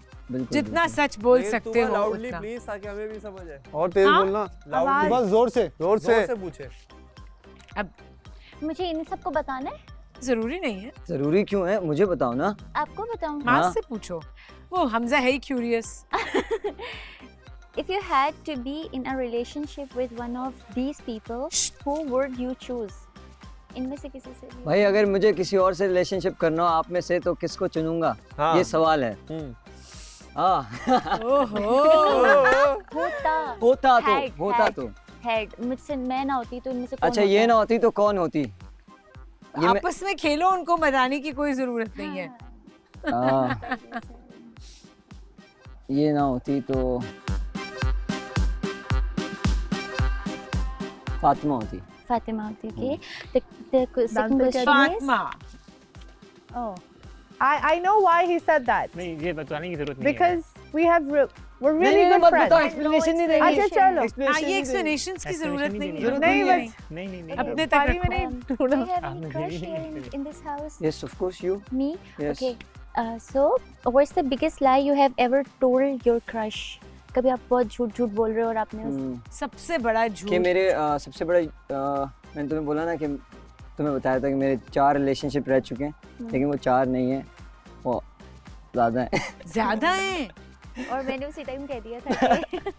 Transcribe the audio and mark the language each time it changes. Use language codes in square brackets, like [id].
[hi] बिल्कुल, जितना सच बोल सकते हो [en] loudly [hi] उतना। प्लीज, ताकि हमें भी समझ आए। और तेज हाँ? बोलना। [en] loudly [hi] बस जोर से जोर से पूछे। अब मुझे इन सबको बताना है? जरूरी नहीं है, जरूरी क्यों है, मुझे बताओ ना। आपको बताऊं? माज हाँ। से पूछो। वो हमजा है ही curious. [en] If you had to be in a relationship with one of these people, who would you choose? [hi] इनमें से किसी से भी। भाई अगर मुझे किसी और से रिलेशनशिप करना हो आप में से, तो किसको चुनूंगा? हाँ। ये सवाल है। ओहो होता होता तो हेड मुझसे मैं ना होती तो इनमें से कौन अच्छा ये होता? ना होती तो कौन होती? ये मैं- आपस में खेलो, उनको बताने की कोई जरूरत नहीं है। ये ना होती तो फातिमा होती। फातिमा होती okay. [en] The second question is [hi] Fatima. [en] Oh, I know why he said that. [hi] नहीं ये बताने की जरूरत नहीं है [en] Because we're really good friends. [hi] Explanation नहीं अच्छा चलो हाँ, ये एक्सप्लेनेशंस की जरूरत नहीं है। नहीं बस नहीं अपने तक पारी में रखो। नहीं [en] do [hi] ढूंढो [en] you have any crush here in this house? Yes of course you Me? Yes. Okay. So, what's the biggest lie you have ever told your crush? [hi] कभी आप बहुत झूठ बोल रहे हो और आपने सबसे बड़ा कि झूठ। मेरे सबसे बड़ा मैंने तुम्हें बोला ना कि तुम्हें बताया था कि मेरे 4 रिलेशनशिप रह चुके हैं लेकिन वो 4 नहीं है वो ज़्यादा है। ज्यादा है। और मैंने उसी टाइम कह दिया था कि